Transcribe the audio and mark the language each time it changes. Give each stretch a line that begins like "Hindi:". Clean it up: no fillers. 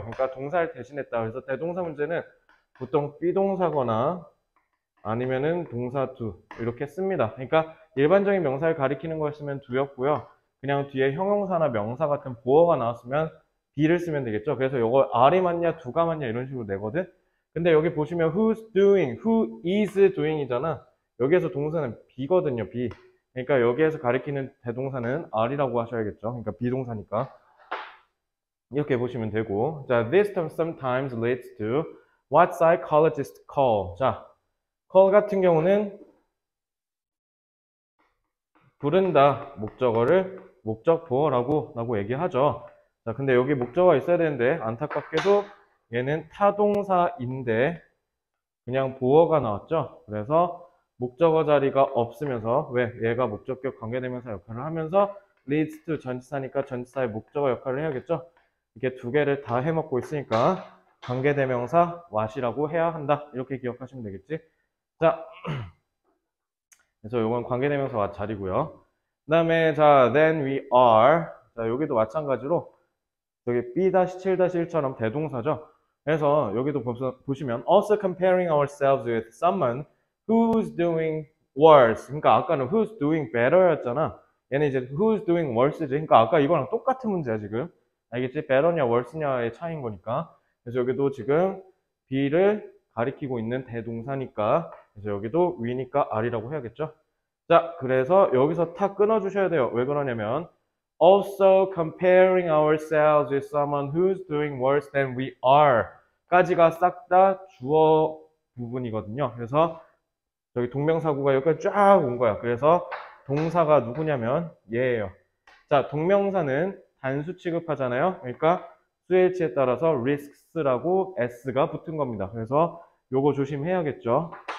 Korean: 그러니까 동사를 대신했다. 그래서 대동사 문제는 보통 비동사거나 아니면은 동사 to 이렇게 씁니다. 그러니까 일반적인 명사를 가리키는 거였으면 do였고요. 그냥 뒤에 형용사나 명사 같은 보어가 나왔으면 be를 쓰면 되겠죠. 그래서 이거 are이 맞냐 do가 맞냐 이런 식으로 내거든. 근데 여기 보시면
English: who's doing, who is doing
Korean: 이잖아. 여기에서 동사는 be거든요. be. 그러니까 여기에서 가리키는 대동사는 are이라고 하셔야겠죠. 그러니까 비동사니까. 이렇게 보시면 되고, 자,
English: this term sometimes leads to what psychologists call.
Korean: 자, call 같은 경우는 부른다 목적어를 목적보어라고 얘기하죠. 자, 근데 여기 목적어가 있어야 되는데 안타깝게도 얘는 타동사인데 그냥 보어가 나왔죠. 그래서 목적어 자리가 없으면서 왜 얘가 목적격 관계대명사 역할을 하면서 leads to 전치사니까 전치사의 목적어 역할을 해야겠죠. 이렇게 두 개를 다 해먹고 있으니까 관계대명사 what이라고 해야 한다. 이렇게 기억하시면 되겠지. 자, 그래서 이건 관계대명사 what 자리고요. 그 다음에 자,
English: then we are.
Korean: 자, 여기도 마찬가지로 여기 B-7-1처럼 대동사죠. 그래서 여기도 보시면
English: also comparing ourselves with someone who's doing worse.
Korean: 그러니까 아까는
English: who's doing better
Korean: 였잖아. 얘는 이제
English: who's doing worse
Korean: 지. 그러니까 아까 이거랑 똑같은 문제야 지금. 알겠지? better냐 worse냐의 차이인 거니까. 그래서 여기도 지금 B를 가리키고 있는 대동사니까 그래서 여기도 we니까 are이라고 해야겠죠. 자, 그래서 여기서 탁 끊어주셔야 돼요. 왜 그러냐면
English: also comparing ourselves with someone who's doing worse than we are
Korean: 까지가 싹 다 주어 부분이거든요. 그래서 저기 동명사구가 여기까지 쫙 온 거야. 그래서 동사가 누구냐면 얘예요. 자, 동명사는 단수 취급하잖아요. 그러니까 수일치에 따라서 risks라고 s가 붙은 겁니다. 그래서 요거 조심해야겠죠.